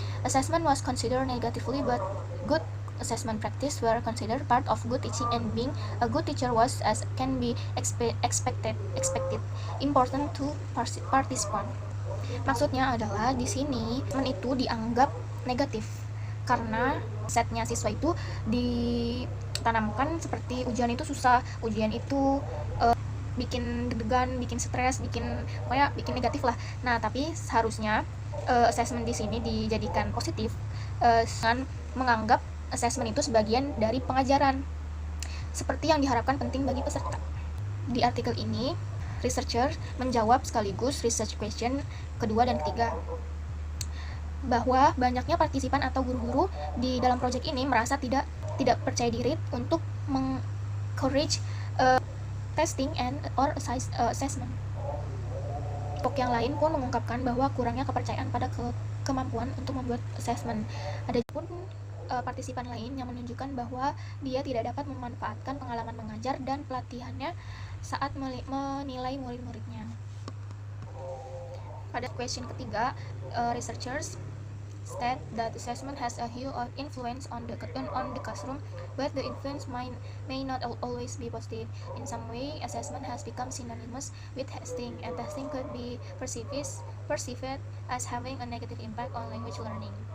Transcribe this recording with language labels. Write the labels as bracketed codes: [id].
[en] Assessment was considered negatively, but good assessment practice were considered part of good teaching, and being a good teacher was, as can be expected important to participant. [id] Maksudnya adalah di sini itu dianggap negatif karena setnya siswa itu ditanamkan seperti ujian itu susah, ujian itu bikin deg-degan, bikin stres, bikin negatif lah. Nah, tapi seharusnya assessment di sini dijadikan positif dengan menganggap assessment itu sebagian dari pengajaran, seperti yang diharapkan penting bagi peserta. Di artikel ini, researcher menjawab sekaligus research question kedua dan ketiga, bahwa banyaknya partisipan atau guru-guru di dalam proyek ini merasa tidak percaya diri untuk mengencourage [en] testing and or assessment. [id] Kelompok yang lain pun mengungkapkan bahwa kurangnya kepercayaan pada kemampuan untuk membuat assessment. Ada pun partisipan lain yang menunjukkan bahwa dia tidak dapat memanfaatkan pengalaman mengajar dan pelatihannya saat menilai murid-muridnya. Pada question ketiga, [en] researchers state that assessment has a huge influence on the classroom, but the influence may not always be positive. In some way, assessment has become synonymous with testing, and testing could be perceived as having a negative impact on language learning.